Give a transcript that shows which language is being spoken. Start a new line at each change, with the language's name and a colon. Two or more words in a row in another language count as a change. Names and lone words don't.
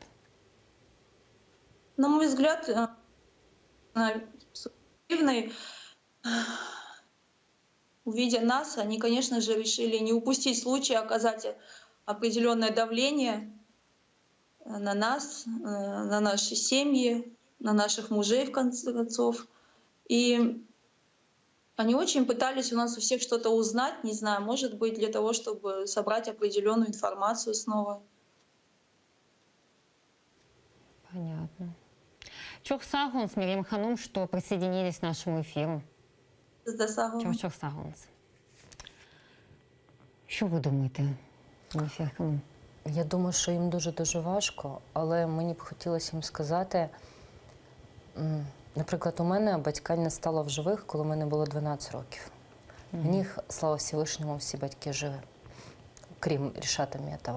Russian: На мой взгляд, субъективный, увидя нас, они, конечно же, решили не упустить случай оказать определенное давление на нас, на наши семьи, на наших мужей, в конце концов. И они очень пытались у нас у всех что-то узнать, не знаю, может быть, для того, чтобы собрать определенную информацию снова. Понятно.
Turkish: Çok sağ olun Meryem Hanım,
Russian: что присоединились к нашему эфиру.
Turkish: Çok sağ olun.
Ukrainian: Що ви думаєте, Ніфія Hanım? Я думаю, що їм дуже-дуже важко, але мені б хотілося їм сказати, наприклад, у мене батька не стало в живих, коли мені було 12 років. У них, слава Всевишньому, всі батьки живі, крім Рішата Метова.